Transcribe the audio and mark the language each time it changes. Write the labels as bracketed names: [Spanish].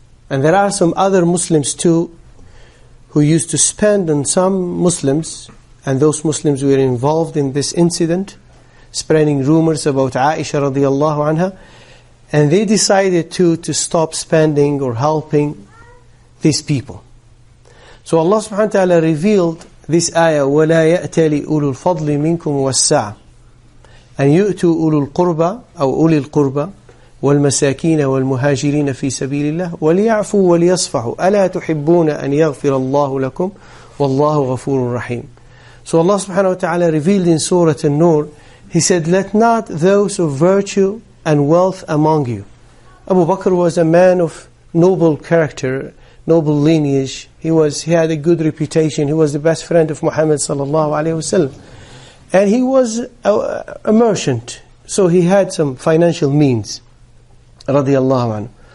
[English] And there are some other Muslims too who used to spend on some Muslims, and those Muslims were involved in this incident, spreading rumors about Aisha radiyallahu anha, and they decided to stop spending or helping these people. So Allah subhanahu wa ta'ala revealed this ayah, [Arabic] وَلَا يَأْتَلِ أُولُو الْفَضْلِ مِنْكُمْ وَالسَّعَةِ أَنْ يُؤْتُوا أُولُو الْقُرْبَى أو أولي القربى والمساكين والمهاجرين في سبيل الله وليعفوا وليصفحوا ألا تحبون أن يغفر الله لكم والله غفور رحيم. [English] So Allah subhanahu wa ta'ala revealed in Surah An-Nur, He said, let not those of virtue and wealth among you. Abu Bakr was a man of noble character, noble lineage. He had a good reputation. He was the best friend of Muhammad sallallahu alaihi wasallam, and he was a merchant, so he had some financial means. Radiyallahu anhu.